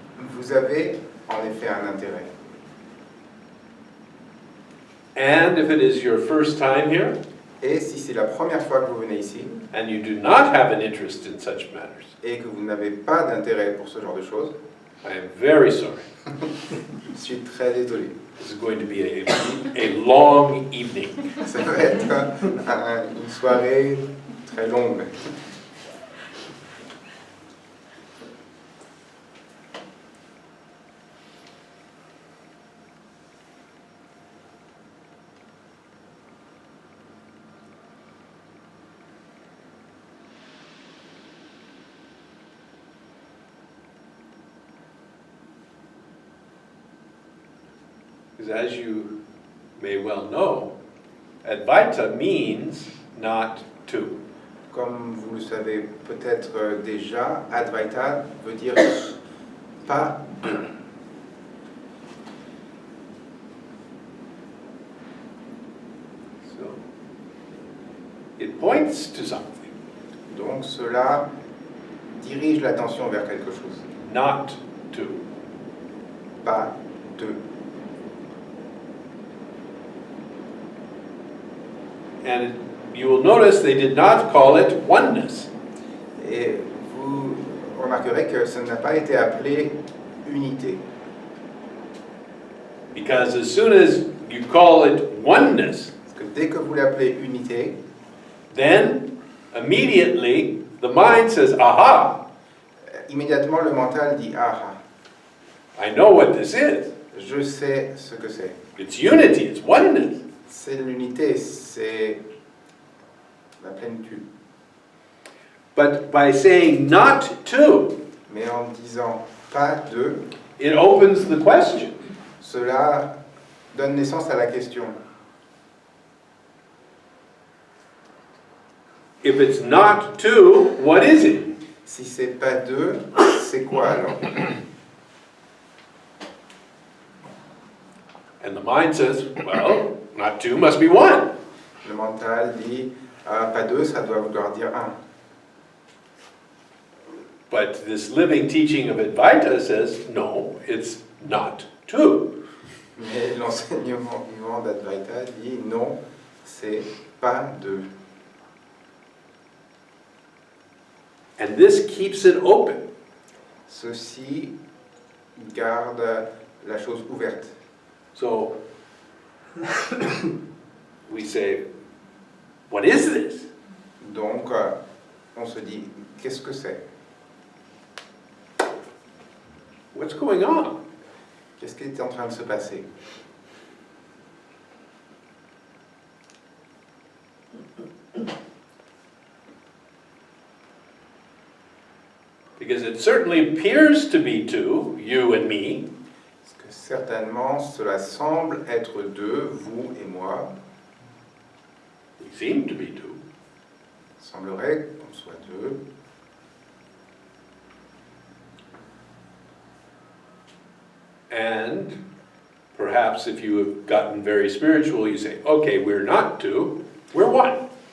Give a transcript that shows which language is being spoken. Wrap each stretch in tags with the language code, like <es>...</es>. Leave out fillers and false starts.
<fr>vous avez en effet un intérêt.</fr> <en>And if it is your first time here,</en> <fr>Et si c'est la première fois que vous venez ici,</fr> <en>and you do not have an interest in such matters,</en> <fr>et que vous n'avez pas d'intérêt pour ce genre de choses,</fr> <en>I am very sorry.</en> <fr>je suis très désolé.</fr> <en>This is going to be a long evening.</en> <fr>Ça va être une soirée très longue.</fr> <en>Because as you may well know, Advaita means not to.</en> <fr>Comme vous le savez peut-être déjà, Advaita veut dire pas deux.</fr> <en>So it points to something,</en> <fr>Donc cela dirige l'attention vers quelque chose.</fr> <en>not to.</en> <fr>Pas deux.</fr> <en>And you will notice they did not call it oneness.</en> <fr>Et vous remarquerez que ça n'a pas été appelé unité.</fr> <en>Because as soon as you call it oneness,</en> <fr>Parce que dès que vous l'appelez unité,</fr> <en>then immediately the mind says, aha,</en> <fr>immédiatement le mental dit ah,</fr> <en>I know what this is.</en> <fr>je sais ce que c'est.</fr> <en>It's unity, it's oneness.</en> <fr>C'est l'unité, c'est la plénitude.</fr> <en>But by saying not to,</en> <fr>Mais en disant pas deux,</fr> <en>it opens the question.</en> <fr>cela donne naissance à la question.</fr> <en>If it's not to, what is it?</en> <fr>Si c'est pas deux, c'est quoi alors?</fr> <en>And the mind says, well, not two must be one.</en> <fr>Le mental dit ah, pas deux, ça doit vouloir dire un.</fr> <en>But this living teaching of Advaita says, no, it's not two.</en> <fr>Mais l'enseignement vivant d'Advaita dit non, c'est pas deux.</fr> <en>And this keeps it open.</en> <fr>Ceci garde la chose ouverte.</fr> <en>So we say, what is this?</en> <fr>Donc, on se dit, qu'est-ce que c'est?</fr> <en>What's going on?</en> <fr>Qu'est-ce qui est en train de se passer?</fr> <en>Because it certainly appears to be two, you and me.</en> <fr>Parce que certainement, cela semble être deux, vous et moi.</fr> <en>We seem to be two.</en> <fr>Il semblerait qu'on soit deux.</fr> <en>And perhaps if you have gotten very spiritual, you say, okay, we're not two, we're one.</en>